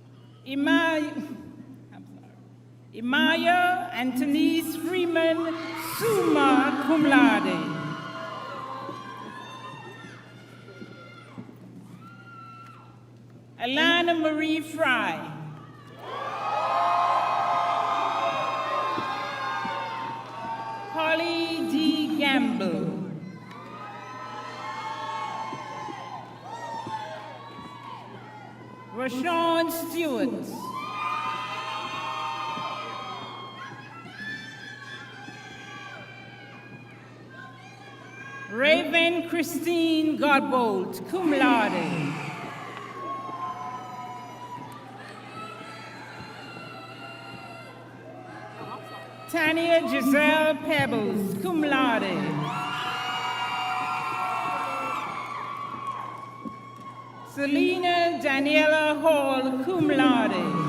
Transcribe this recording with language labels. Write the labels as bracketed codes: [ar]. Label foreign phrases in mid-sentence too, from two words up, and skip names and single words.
[en] Imaya Antonise Freeman, [la] summa cum laude. [en] Alana Marie Fry. Holly D. Gamble. Rashawn Stewart. Raven Christine Godbolt, [la] cum laude. [en] Tanya Giselle Pebbles, [la] cum laude. [en] Selena Daniela Hall, [la] cum laude.